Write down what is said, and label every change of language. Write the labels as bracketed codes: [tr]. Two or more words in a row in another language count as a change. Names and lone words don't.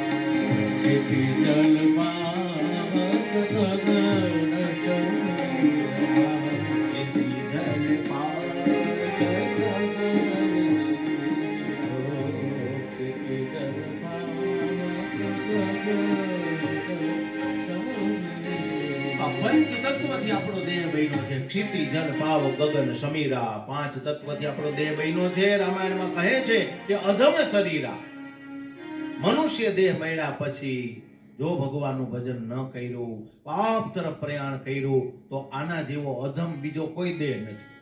[awa] क्षिति जल पावक गगन समीरा, क्षिति जल पावक गगन समीरा, क्षिति जल पावक गगन समीरा। [gu] પંચ તત્વથી આપણો દેહ બન્યો છે. [awa] क्षिति जल पाव गगन समीरा, [gu] 5 તત્વથી આપણો દેહ બન્યો છે. રામાયણમાં કહે છે કે [awa] अधम शरीरा, [gu] મનુષ્ય દેહ મળ્યા પછી જો ભગવાનનું ભજન ન કર્યું, પાપ તરફ પ્રયાણ કર્યું તો આના જેવો અધમ બીજો કોઈ દેહ નથી.